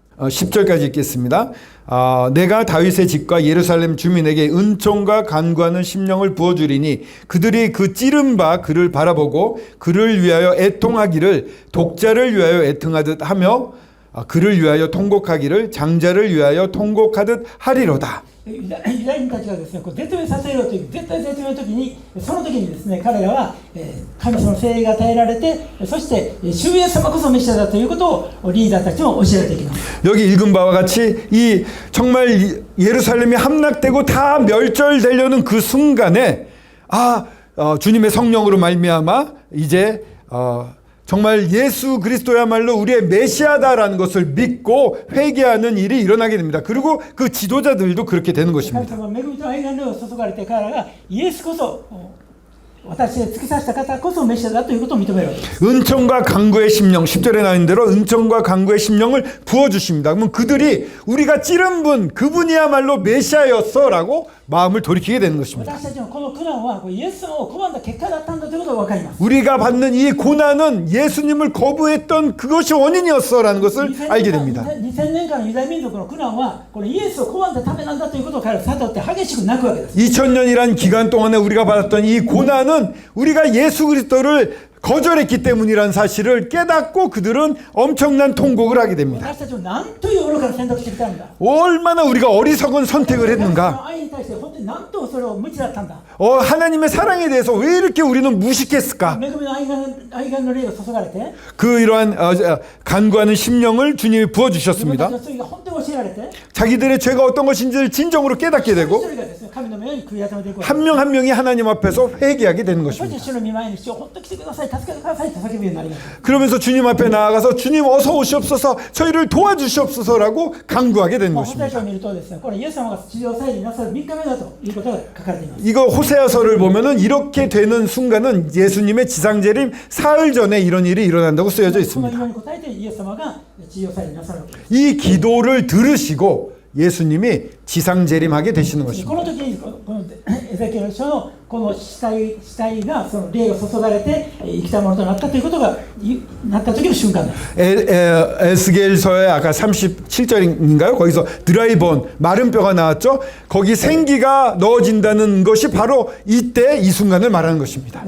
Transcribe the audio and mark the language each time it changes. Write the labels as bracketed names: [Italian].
[Korean] 10절까지 읽겠습니다. 내가 다윗의 집과 예루살렘 주민에게 은총과 간구하는 심령을 부어주리니 그들이 그 찌른 바 그를 바라보고 그를 위하여 애통하기를 독자를 위하여 애통하듯 하며 그를 위하여 통곡하기를 장자를 위하여 통곡하듯 하리로다. [Japanese] ユダヤ人たちがですね、こう絶命させようという絶対絶命の時に、その時にですね、彼らは神様の聖霊が与えられて、そして主イエス様こそメシアだということをリーダーたちも教えていきます。 [Korean] 여기 읽은 바와 같이 이 정말 예루살렘이 함락되고 다 멸절되려는 그 순간에 주님의 성령으로 말미암아 이제 정말 예수 그리스도야말로 우리의 메시아다라는 것을 믿고 회개하는 일이 일어나게 됩니다. 그리고 그 지도자들도 그렇게 되는 것입니다. [Japanese] 様の恵みと愛がの注がれて彼らがイエスこそ私へ突き刺した方こそメシアだということを認めるわけです。 [Korean] 은총과 강구의 심령 10절에 나온 대로 은총과 강구의 심령을 부어주십니다. 그러면 그들이 우리가 찌른 분 그분이야말로 메시아였어 라고 마음을 돌이키게 되는 것입니다. [Japanese] 私たちのこの苦難はイエス様を拒んだ結果だったんだということが分かります。 [Korean] 우리가 받는 이 고난은 예수님을 거부했던 그것이 원인이었어 라는 것을 알게 됩니다. [Japanese] 2000年間のユダヤ民族の苦難はこれイエスを拒んだためなんだということを彼らは悟って激しく泣くわけです。 [Korean] 2000년이란 기간 동안에 우리가 받았던 이 고난은 우리가 예수 그리스도를 거절했기 때문이라는 사실을 깨닫고 그들은 엄청난 통곡을 하게 됩니다. [Japanese] 私たちは何という愚かな選択をしてきたんだ。 [Korean] 얼마나 우리가 어리석은 선택을 [Japanese] 神様 [Korean] 했는가. [Japanese] の愛に対して本当に何とそれを無知だったんだ。 [Korean] 하나님의 사랑에 대해서 왜 이렇게 우리는 무식했을까. [Japanese] 恵みの愛がの霊が注がれて [Korean] 이러한 간구하는 심령을 주님이 [Japanese] 自分たち [Korean] 부어주셨습니다. [Japanese] の罪が本当に教えられて [Korean] 자기들의 죄가 어떤 것인지를 진정으로 깨닫게 [Japanese] 一 [Korean] 되고 [Japanese] 人がですね、神の目に悔い改めていくわけです。 [Korean] 한 명 한 명이 하나님 앞에서 회개하게 되는 [Japanese] そして [Korean] 것입니다. [Japanese] 主の御前に主を本当に来てください、助けてくださいと叫ぶようになります。 [Korean] 그러면서 주님 앞에 나아가서 주님 어서 오시옵소서 저희를 도와주시옵소서라고 간구하게 되는 [Japanese] ホセア [Korean] 것입니다. [Japanese] 書を見るとですね、これイエス様が地上再臨なさる3日目だということが書かれています。 [Korean] 이거 호세아서를 보면은 이렇게 되는 순간은 예수님의 지상재림 사흘 전에 이런 일이 일어난다고 쓰여져 [Japanese] その [Korean] 있습니다. [Japanese] 祈りに応えてイエス様が地上再臨なさるわけです。 [Korean] 이 기도를 들으시고 예수님이 지상재림하게 되시는 [Japanese] こ [Korean] 것입니다. [Japanese] の時にこのエゼキエル書のこの死体がその霊が注がれて生きたものとなったということがなった時の瞬間です。 [Korean] 에스겔서의 아까 37절인가요? 거기서 드라이본 마른 뼈가 나왔죠. 거기 생기가 넣어진다는 것이 바로 이때 이 순간을 말하는 것입니다.